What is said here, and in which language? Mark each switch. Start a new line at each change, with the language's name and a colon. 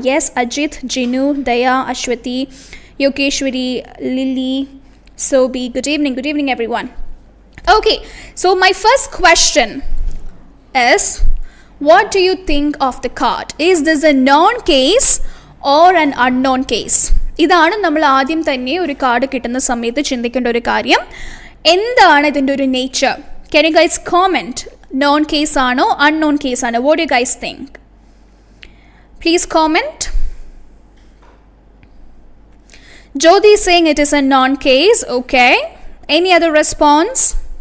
English: Yes, Ajith, Jinu, Daya, Aswathy, Yogeshwari, Lily, Sobi, good evening everyone. Okay, so my first question is, what do you think of the card? Is this a known case or an unknown case?
Malayalam: ഇതാണ് നമ്മൾ ആദ്യം തന്നെ ഒരു card കിട്ടുന്ന സമയത്ത് ചിന്തിക്കേണ്ട ഒരു കാര്യം. എന്താണ് ഇതിൻ്റെ ഒരു nature?
English: Can you guys comment?
Malayalam: Known case ആണോ unknown case ആണോ?
English: What do you guys think? Please comment. Jyoti is saying it is a non-case. Okay. Any other response?